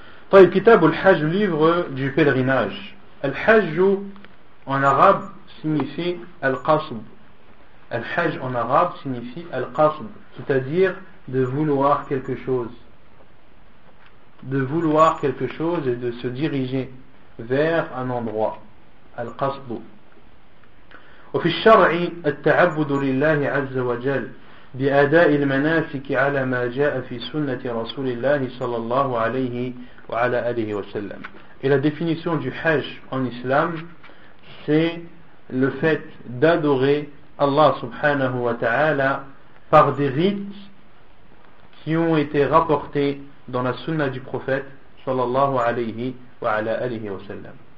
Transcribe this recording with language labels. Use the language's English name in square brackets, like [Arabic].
[French] طيب, Kitab al-Hajj, le livre du pèlerinage. Al-Hajj en arabe signifie Al-Qasd. Al-Hajj en arabe signifie Al-Qasd, c'est-à-dire de vouloir quelque chose. De vouloir quelque chose et de se diriger vers un endroit. Al-Qasd. [Arabic] وفي الشرع التعبد لله عز وجل بأداء المناسك على ما جاء في سنة رسول الله صلى الله عليه وعلى آله وسلم. [French] Et la définition du Hajj en islam, c'est le fait d'adorer Allah subhanahu wa ta'ala par des rites qui ont été rapportés dans la sunna du prophète sallallahu alayhi wa ala alihi wa sallam.